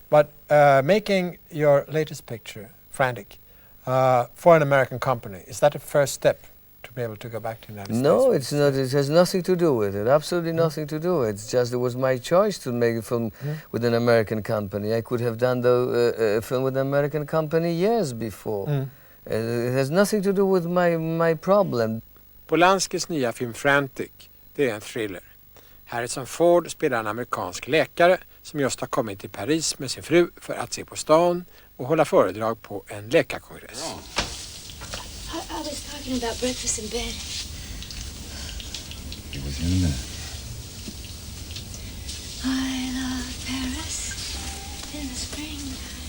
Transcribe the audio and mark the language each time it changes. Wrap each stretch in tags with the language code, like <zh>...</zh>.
<en>But making your latest picture, Frantic, for an American company, is that a first step to be able to go back to the United States? No, it's not. It has nothing to do with it. Absolutely nothing to do with it. It's just it was my choice to make a film with an American company. I could have done a film with an American company years before. It has nothing to do with my problem.</en> <sv>Polanskis nya film Frantic, det är en thriller. Harrison Ford spelar en amerikansk läkare som just har kommit till Paris med sin fru för att se på stan och hålla föredrag på en läkarkongress.</sv> <en>I was talking about breakfast in bed. It was in a minute. I love Paris in the springtime.</en>